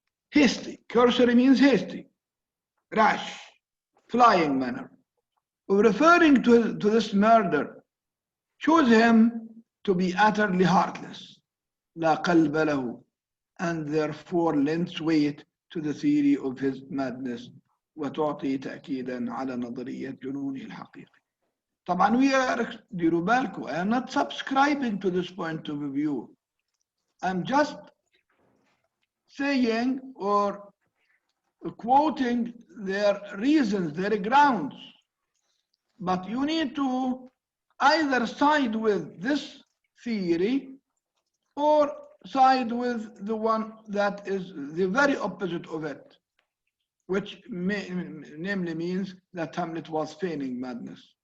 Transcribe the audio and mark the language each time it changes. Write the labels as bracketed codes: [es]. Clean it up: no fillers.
[en] Hasty. Cursory means hasty, rash, flying manner. Referring to this murder shows him to be utterly heartless, [ar] لا قلب له, [en] and therefore lends weight to the theory of his madness [ar] وتعطي تأكيدا على نظرية جنونه الحقيقي. طبعا ديروا بالكم [en] I am not subscribing to this point of view. I'm just saying or quoting their reasons, their grounds. But you need to either side with this theory or side with the one that is the very opposite of it, which namely means that Hamlet was feigning madness.